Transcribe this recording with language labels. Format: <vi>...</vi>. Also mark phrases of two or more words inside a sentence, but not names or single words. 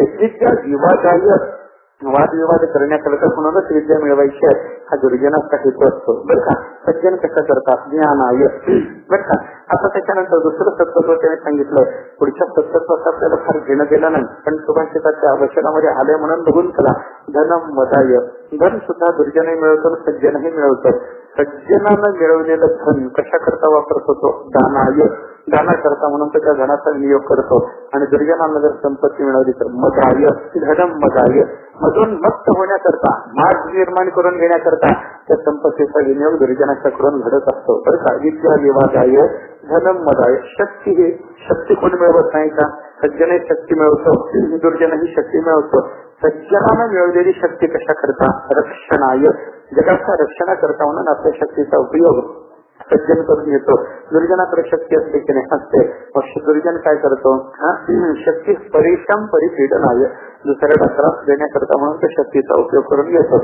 <sa>विद्या विवादाय,</sa> <mr>वादविवाद करण्याकरता म्हणूनच विद्या मिळवायची आहे, हा दुर्जनाचा हेतू असतो. बरं का. सज्जन कसं करतात, ज्ञानाय. बरं का. आता त्याच्यानंतर दुसरं सत्तत्व त्याने सांगितलं. पुढच्या सत्तत्वाचं आपल्याला फार घेणं गेलं नाही, पण सुभाषिताच्या वचनामध्ये आले म्हणून बघून चला.</mr> <sa>धनम मदाय,</sa> <mr>धन सुद्धा दुर्जनही मिळवतो, सज्जनही मिळवतो. सज्जनानं मिळवलेलं धन कशा करता वापरत होतो, दानाय, दाना करता म्हणून त्या धनाचा विनियोग करतो. आणि दुर्जनानं जर संपत्ती मिळवली तर मदाय,</mr> <sa>धनम मदाय,</sa> <mr>मधून मुक्त होण्याकरता, मार्ग निर्माण करून घेण्याकरता त्या संपत्तीचा विनियोग दुर्जनाच्या करून घडत असतो. बरं का.</mr> <sa>विद्या विवादाय, धनम मदाय.</sa> <mr>शक्ती, ही शक्ती कोण मिळवत नाही का, सज्जनही शक्ती मिळवतो, दुर्जनही शक्ती मिळवतो. सज्जनानं मिळवलेली शक्ती कशा करता, रक्षणाय, जगाचा रक्षणा करता म्हणून आपल्या शक्तीचा उपयोग सज्जन करून घेतो. दुर्जनाकडे शक्ती असते की नाही, असते. दुर्जन काय करतो,</mr> <sa>शक्ती परेशान परिपीडनाय,</sa> <mr>दुसऱ्याला त्रास देण्याकरता म्हणून तो शक्तीचा उपयोग करून घेतो.</mr>